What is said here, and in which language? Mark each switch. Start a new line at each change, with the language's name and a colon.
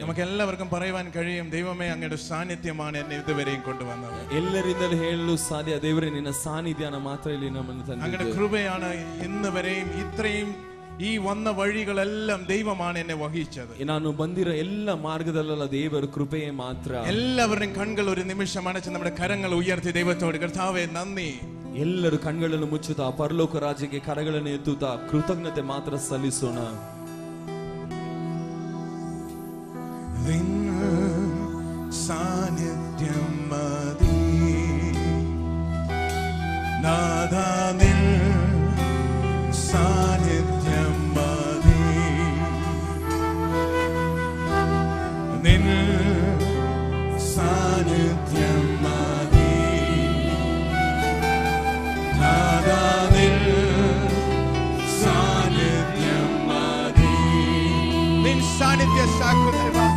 Malayalam: നമുക്ക് എല്ലാവർക്കും പറയുവാൻ കഴിയും, ദൈവമേ അങ്ങയുടെ സാന്നിധ്യമാണ് എന്നെ ഇതുവരെയും കൊണ്ടുവന്നത്.
Kannada: ಎಲ್ಲರಿಂದಲೂ ಹೇಳಲು ಸಾಧ್ಯ, ದೇವರೇ ನಿನ್ನ ಸಾನ್ನಿಧ್ಯ ಮಾತ್ರ ಇಲ್ಲಿ ನಮ್ಮನ್ನು ತಂದಿದೆ.
Malayalam: അങ്ങയുടെ കൃപയാണ് ഇന്ന് വരെയും ഇത്രയും ഈ വന്ന വഴികളെല്ലാം ദൈവമാണ് എന്നെ വഹിച്ചത്.
Kannada: ನಾನು ಬಂದಿರೋ ಎಲ್ಲ ಮಾರ್ಗದಲ್ಲೆಲ್ಲ ದೇವರ ಕೃಪೆಯೇ ಮಾತ್ರ.
Malayalam: എല്ലാവരുടെയും കണ്ണുകൾ ഒരു നിമിഷം അടച്ച് നമ്മുടെ കരങ്ങൾ ഉയർത്തി ദൈവത്തോട് കർത്താവേ നന്ദി.
Kannada: ಎಲ್ಲರೂ ಕಣ್ಗಳನ್ನು ಮುಚ್ಚುತ್ತಾ ಪರಲೋಕ ರಾಜ್ಯಕ್ಕೆ ಕರಗಳನ್ನು ಎತ್ತುತ್ತಾ ಕೃತಜ್ಞತೆ ಮಾತ್ರ ಸಲ್ಲಿಸೋಣ.
Malayalam: സാന്നിധ്യം മതി നാഥാ, നിൻ സാന്നിധ്യം മതി, നിൻ സാന്നിധ്യം മതി നാഥാ, നിൻ സാന്നിധ്യം മതി, നിൻ സാന്നിധ്യ സാക്കുതൈവ